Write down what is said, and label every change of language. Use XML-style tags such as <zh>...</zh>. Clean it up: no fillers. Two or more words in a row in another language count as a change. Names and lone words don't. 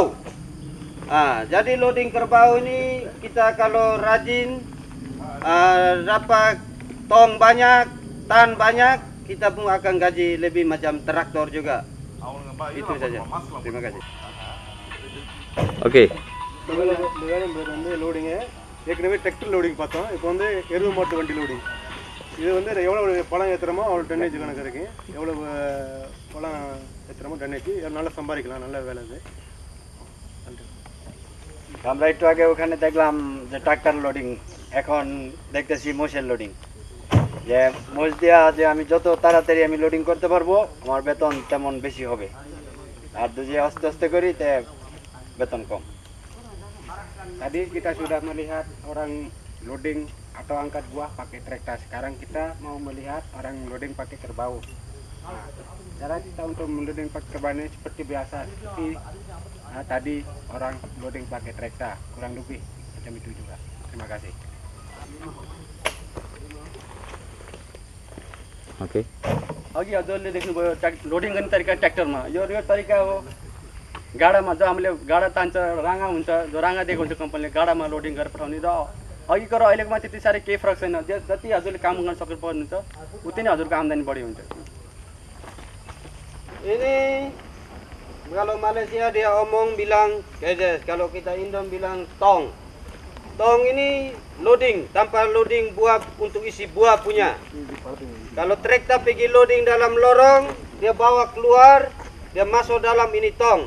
<id>Jadi loading kerbau ini kita kalau rajin dapat tong banyak, tan banyak, kita pun akan gaji lebih macam traktor juga. Itu saja. Terima kasih. Oke.</id> <ta>வந்து லோடிங்கு ஏற்கனவே டிராக்டர் லோடிங் பார்த்தோம். இப்போ வந்து எருவு மாட்டு வண்டி லோடிங். இது வந்து எவ்வளோ பழம் ஏற்றுறமோ அவ்வளோ டன்னேஜ் கணக்கு இருக்கு. எவ்வளோ பழம் ஏற்றுறமோ டன்னேஜ் நல்லா சம்பாதிக்கலாம், நல்ல வேலை இது.</ta> <bn>আমরা একটু আগে ওখানে দেখলাম যে ট্রাক্টর লোডিং, এখন দেখতেছি মোষের লোডিং। যে মোষ দেওয়া যে আমি যত তাড়াতাড়ি আমি লোডিং করতে পারবো আমার বেতন তেমন বেশি হবে, আর যদি আস্তে আস্তে করি তে বেতন কম।</bn> <id>Tadi kita sudah melihat orang loading atau angkat buah pakai traktor. Sekarang kita mau melihat orang loading pakai kerbau. Cara kita untuk loading pakai kerbau ini seperti biasa, seperti tadi orang loading pakai traktor, kurang lebih macam itu juga. Terima kasih.</id> <ne>ओके। अघि हजुरले देख्नुभयो लोडिङ गर्ने तरिका ट्र्याक्टरमा, यो तरिका हो गाडामा, जो हामीले गाडा तान्छ, राँगा हुन्छ, जो राँगा दिएको हुन्छ कम्पनीले गाडामा लोडिङ गरेर पठाउने। र अघिको र अहिलेकोमा त्यति साह्रै केही फरक छैन। जति हजुरले काम गर्न सक्नु पर्नुहुन्छ उति नै हजुरको आम्दानी बढी हुन्छ।</ne> <id>Ini kalau Malaysia dia omong bilang kejes, kalau kita Indon bilang tong. Tong ini loading, tanpa loading buah untuk isi buah punya. Kalau traktor pergi loading dalam lorong, dia bawa keluar, dia masuk dalam ini tong.</id>